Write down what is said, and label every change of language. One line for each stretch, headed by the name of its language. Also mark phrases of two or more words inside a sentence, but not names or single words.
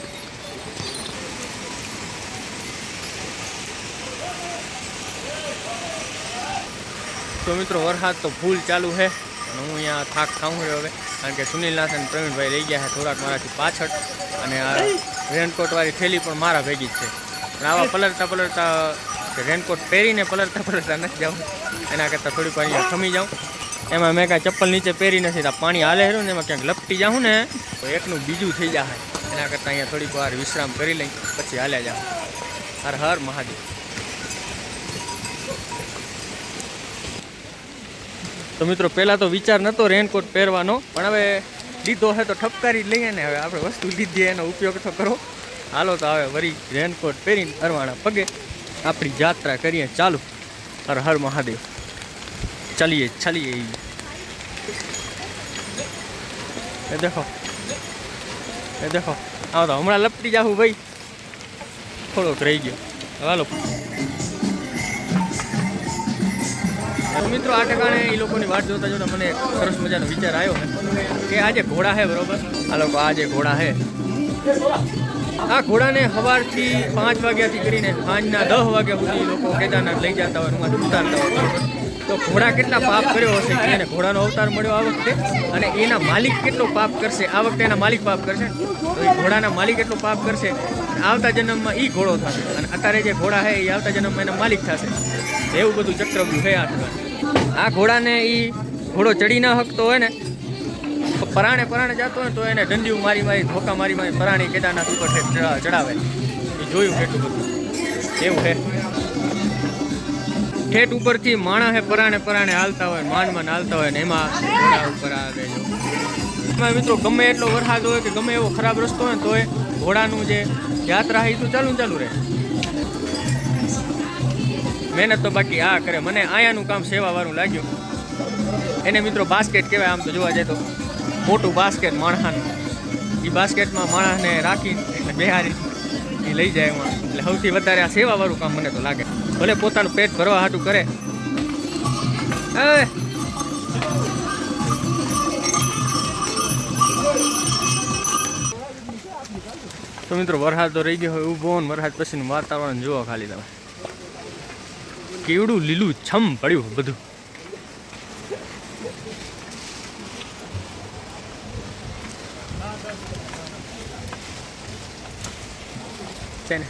Gujarati: તો મિત્રો વરસાદ તો ફૂલ ચાલુ છે। હું અહીં થાક ખાઉં હવે કારણ કે सुनीलनाथ અને પ્રવીણભાઈ રહી ગયા છે થોડાક મારાથી પાછળ, અને આ રેનકોટવાળી થેલી પણ મારા ભેગી જ છે। પણ આવા પલળતા પલળતા રેનકોટ પહેરીને પલળતા પલળતા નથી જાઉં, એના કરતાં થોડીક વાર અહીંયા ખમી જાઉં। એમાં મેં કાંઈ ચપ્પલ નીચે પહેરી નથી, આ પાણી હાલે હેરું ને એમાં ક્યાંક લપટી જાઉં ને તો એકનું બીજું થઈ જાય। એના કરતાં અહીંયા થોડીક વાર વિશ્રામ કરી લઈ પછી હાલ્યા જાઉં। હર હર મહાદેવ। તો મિત્રો પહેલા તો વિચાર નતો રેનકોટ પહેરવાનો, પણ હવે લીધો છે તો ઠપકારી લઈએ ને। હવે આપણે વસ્તુ લીધી એનો ઉપયોગ તો કરો। હાલો તો હવે વરી રેનકોટ પહેરીને અરવાણા પગે આપણી યાત્રા કરીએ ચાલુ।
Hindi: हर हर महादेव। चलिए चलिए। ये देखो
Gujarati: આઓ તો હમણાં લપટી જાઉં ભાઈ, થોડોક રહી ગયો। હાલો મિત્રો, આ ઠિકાણે એ લોકોની વાટ જોતા જોતા મને સરસ મજાનો વિચાર આવ્યો કે આજ ઘોડા છે બરોબર। આ લોકો આજ ઘોડા છે, આ ઘોડાને સવારથી 5 વાગ્યાથી કરીને સાંજના 10 વાગ્યા સુધી લોકો કેદારનાથ લઈ જતા હોય, ઉતારતા હોય બરોબર। તો ઘોડા કેટલા પાપ કર્યો હશે કે એને ઘોડાનો અવતાર મળ્યો આ વખતે, અને એના માલિક કેટલો પાપ કરશે આ વખતે। એના માલિક પાપ કરશે તો એ ઘોડાના માલિક કેટલો પાપ કરશે, આવતા જન્મમાં ઈ ઘોડો થશે, અને અત્યારે જે ઘોડા છે એ આવતા જન્મમાં એના માલિક થશે। એવું બધું ચક્રવ્યૂહ છે આ ઠિકાણે। આ ઘોડાને ઈ ઘોડો ચઢી ન સકતો હોય ને તો પરાણે જતો હોય તો એને દંડિયું મારી ધોકા મારી પરાણી કેદારનાથ ઉપર ચડાવે। એ જોયું કેટલું બધું એવું છે। ठेठ ઉપરથી માણા હે પરાણે હાલતા હોય, માંડ હાલતા હોય ને એમાં ઘોડા ઉપર આવે। જો એમાં મિત્રો ગમે એટલો વરસાદ હોય કે ગમે એવો ખરાબ રસ્તો હોય તો એ ઘોડાનું જે યાત્રા છે એ તો ચાલુ રહે। મહેનત તો બાકી આ કરે। મને આયાનુ કામ સેવાવાળું લાગ્યું। એને મિત્રો બાસ્કેટ કહેવાય। આમ તો જોવા જાએ તો મોટું બાસ્કેટ માણસાનું। ઈ બાસ્કેટમાં માણસને રાખી એટલે બેહારી એ લઈ જાય એમાં। એટલે સૌથી વધારે આ સેવાવાળું કામ મને તો લાગે। ભલે પોતાનું પેટ ભરવા હાટું કરે। તો મિત્રો વરસાદ તો રહી ગયો હોય ઊભો ને વરસાદ પછીનું વાતાવરણ જુઓ ખાલી તમે, કેવડું લીલું છમ પડ્યું બધું છે ને।